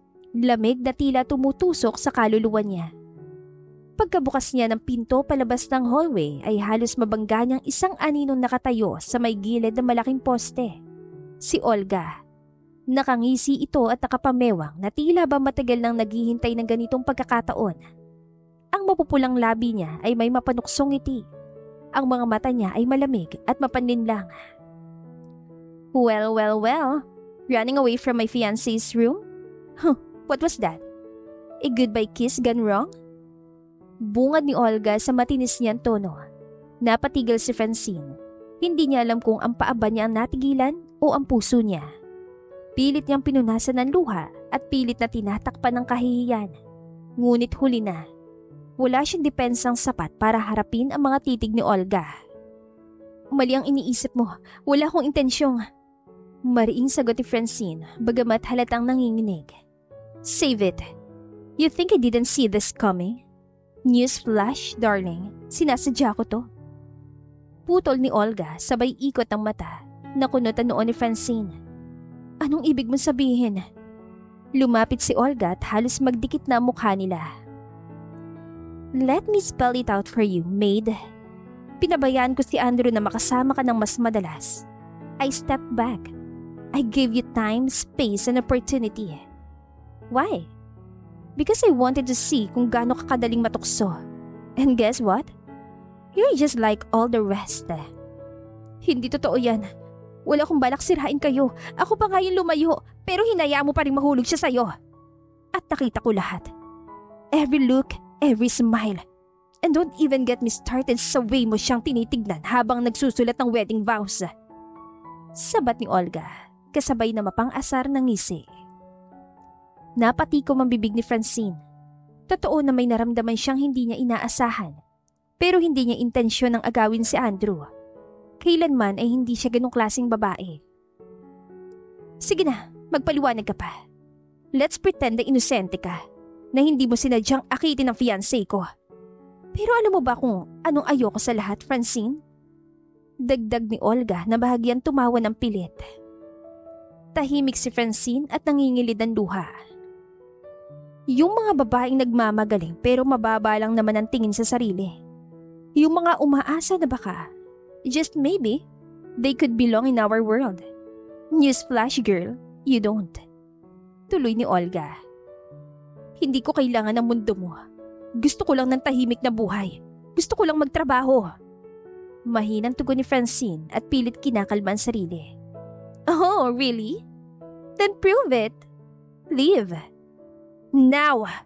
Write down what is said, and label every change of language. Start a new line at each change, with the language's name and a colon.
Filipino: Lamig na tila tumutusok sa kaluluwa niya. Pagkabukas niya ng pinto palabas ng hallway ay halos mabangga niyang isang aninong nakatayo sa may gilid ng malaking poste. Si Olga. Nakangisi ito at nakapamewang na tila ba matagal nang naghihintay ng ganitong pagkakataon. Ang mapupulang labi niya ay may mapanuksong ngiti. Ang mga mata niya ay malamig at mapanlinlang.
English: Well. Running away from my fiancé's room? What was that? A goodbye kiss gone wrong?
Filipino: Bungad ni Olga sa matinis niyang tono. Napatigil si Francine. Hindi niya alam kung ang paa ba niya ang natigilan o ang puso niya. Pilit niyang pinunasan ng luha at pilit na tinatakpan ng kahihiyan. Ngunit huli na, wala siyang depensang sapat para harapin ang mga titig ni Olga. Mali ang iniisip mo. Wala akong intensyong. Mariing sagot ni Francine, bagamat halatang nanginginig.
English: Save it. You think I didn't see this coming? Newsflash, darling.
Filipino: Sinasadya ko to. Putol ni Olga, sabay ikot ng mata. Nakunot ang noon ni Francine. Anong ibig mong sabihin? Lumapit si Olga at halos magdikit na ang mukha nila.
English: Let me spell it out for you, maid.
Filipino: Pinabayaan ko si Andrew na makasama ka ng mas madalas.
English: I stepped back. I gave you time, space, and opportunity. Why? Because I wanted to see
Filipino: kung gaano ka kadaling matukso.
English: And guess what? You're just like all the rest.
Filipino: Hindi totoo yan. Wala akong balak sirain kayo. Ako pa nga yung lumayo, pero hinayaan mo pa rin mahulog siya sa'yo. At nakita ko lahat.
English: Every look, every smile. And don't even get me started
Filipino: sa way mo siyang tinitignan habang nagsusulat ng
English: wedding vows.
Filipino: Sabat ni Olga, kasabay na mapang-asar ng ngisi. Napatikom ang bibig ni Francine. Totoo na may naramdaman siyang hindi niya inaasahan. Pero hindi niya intensyon ng agawin si Andrew. Kailanman ay hindi siya ganong klaseng babae. Sige na, magpaliwanag ka pa.
English: Let's pretend
Filipino: na inosente ka, na hindi mo sinadyang akitin ang fiancé ko. Pero alam mo ba kung anong ayoko sa lahat, Francine? Dagdag ni Olga na bahagyang tumawa ng pilit. Tahimik si Francine at nangingilid ng luha. Yung mga babaeng nagmamagaling pero mababa lang naman ang tingin sa sarili. Yung mga umaasa na baka,
English: just maybe, they could belong in our world. Newsflash, girl, you don't.
Filipino: Tuloy ni Olga. Hindi ko kailangan ng mundo mo. Gusto ko lang ng tahimik na buhay. Gusto ko lang magtrabaho. Mahinang tugon ni Francine at pilit kinakalma ang sarili.
English: Oh, really? Then prove it. Leave. Now!